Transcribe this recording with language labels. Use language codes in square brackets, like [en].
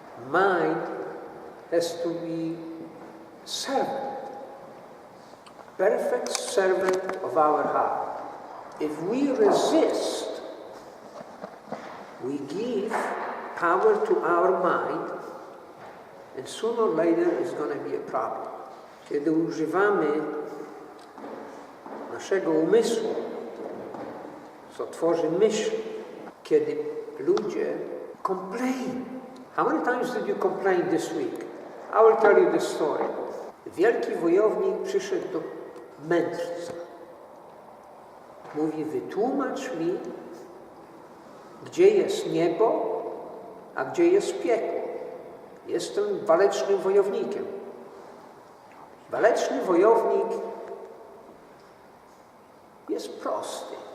[en] Mind has to be servant. Perfect servant of our heart. If we resist, we give power to our mind, and sooner or later it's going to be a problem. [pl] Kiedy używamy naszego umysłu, co tworzy myśl, kiedy ludzie complain. [en] How many times did you complain this week? I will tell you the story. [pl] Wielki wojownik przyszedł do mędrca. Mówi, wytłumacz mi, gdzie jest niebo, a gdzie jest piekło. Jestem walecznym wojownikiem. Waleczny wojownik jest prosty.